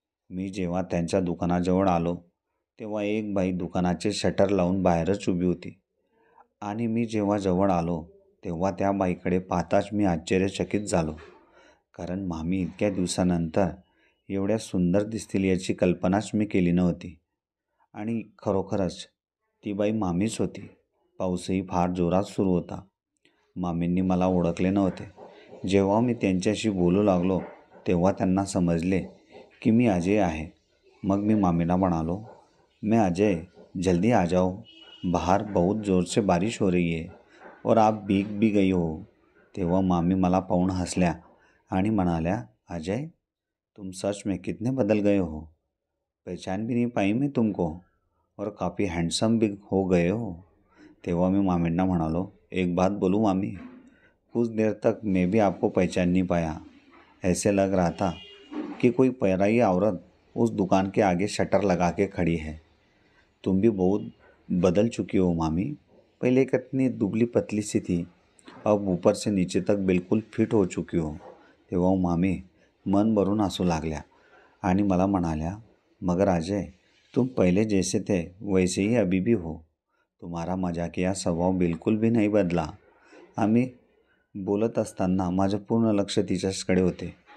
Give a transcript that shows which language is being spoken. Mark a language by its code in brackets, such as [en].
[mr] मी जेव्हा त्यांच्या दुकानाजवळ आलो तेव्हा एक बाई दुकानाचे शटर लावून बाहेरच उभी होती आणि मी जेव्हा जवळ आलो तेव्हा त्या बाईकडे पाहताच मी आश्चर्यचकित झालो, कारण मामी इतक्या दिवसानंतर एवढ्या सुंदर दिसतील याची कल्पनाच मी केली नव्हती. आणि खरोखरच ती बाई मामीच होती. पाऊसही फार जोरात सुरू होता. मामींनी मला ओळखले नव्हते. जेव्हा मी त्यांच्याशी बोलू लागलो तेव्हा त्यांना समजले की मी अजय आहे. मग मी मामीला म्हणालो, [hi] मैं अजय, जल्दी आ जाओ, बाहर बहुत ज़ोर से बारिश हो रही है और आप भीग भी गई हो. [mr] तेव्हा मामी मला पाहून हसल्या आणि म्हणाल्या, अजय, [hi] तुम सच में कितने बदल गए हो. पहचान भी नहीं पाई मैं तुमको और काफ़ी हैंडसम भी हो गए हो. [mr] तेव्हा मी मामींना म्हणालो, [hi] एक बात बोलूँ मामी, कुछ देर तक मैं भी आपको पहचान नहीं पाया. ऐसे लग रहा था कि कोई पराई औरत उस दुकान के आगे शटर लगा के खड़ी है. तुम भी बहुत बदल चुकी हो मामी. पहले कितनी दुबली पतली सी थी, अब ऊपर से नीचे तक बिल्कुल फिट हो चुकी हो. [mr] तेव्हा मामी मन भरून हसू लागल्या आणि मला म्हणाल्या, [hi] मगर अजय, तुम पहले जैसे थे वैसे ही अभी भी हो. तुम्हारा मजाकिया स्वभाव बिल्कुल भी नाही बदला. [mr] आम्ही बोलत असताना माझं पूर्ण लक्ष तिच्याचकडे होते.